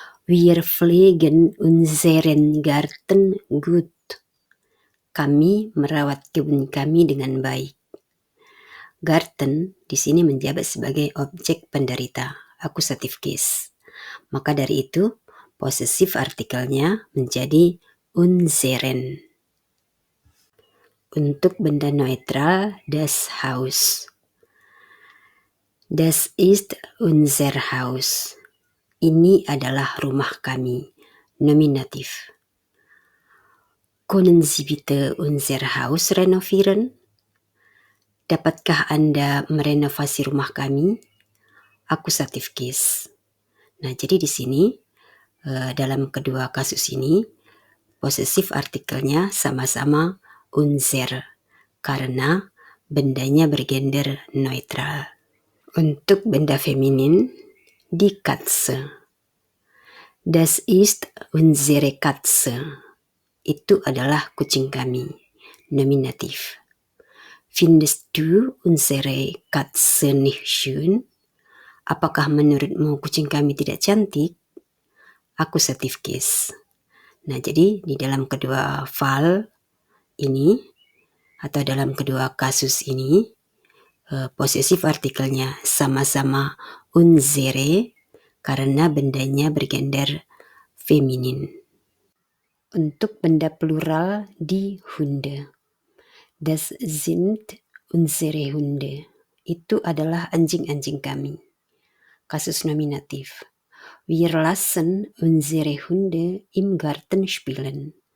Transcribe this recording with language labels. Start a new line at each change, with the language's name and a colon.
German: Wir pflegen unseren Garten gut.
Indonesian: Kami merawat kebun kami dengan baik. Garten di sini menjabat sebagai objek penderita, akusatif case. Maka dari itu, possessive artikelnya menjadi unseren. Untuk benda netral,
German: das Haus. Das ist unser Haus.
Indonesian: Ini adalah rumah kami, nominatif.
German: Können Sie bitte unser Haus renovieren?
Indonesian: Dapatkah Anda merenovasi rumah kami? Akusatif case. Nah, jadi di sini dalam kedua kasus ini, possessive artikelnya sama-sama unser, karena bendanya bergender netral. Untuk benda feminin,
German: die Katze. Das ist unsere Katze.
Indonesian: Itu adalah kucing kami, nominatif.
German: Findest du unsere Katze nicht schön?
Indonesian: Apakah menurutmu kucing kami tidak cantik? Akusatif case. Nah, jadi di dalam kedua file ini atau dalam kedua kasus ini, possessive artikelnya sama-sama unsere karena bendanya bergender feminin. Untuk benda plural,
German: die Hunde. Das sind unsere Hunde.
Indonesian: Itu adalah anjing-anjing kami. Kasus nominatif.
German: Wir lassen unsere Hunde im Garten spielen.